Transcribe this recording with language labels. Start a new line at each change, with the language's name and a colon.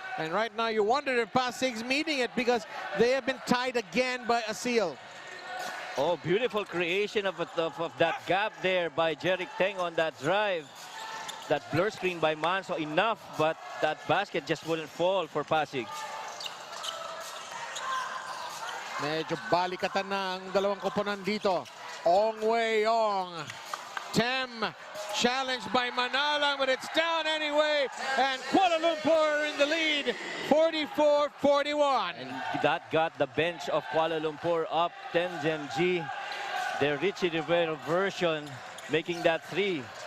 English: And right now you wonder if Pasig's meeting it because they have been tied again by Aseel. Oh, beautiful creation of that gap there by Jeric Teng on that drive. That blur screen by Manso enough, but that basket just wouldn't fall for Pasig.
Filipino: Medyo balikatan na ang dalawang koponan dito.
English: Ong Wei Ong. Tem challenged by Manalang, but it's down anyway. And Kuala Lumpur in the lead, 44-41. And that got the bench of Kuala Lumpur up 10-G. The Richie Rivera version making that three.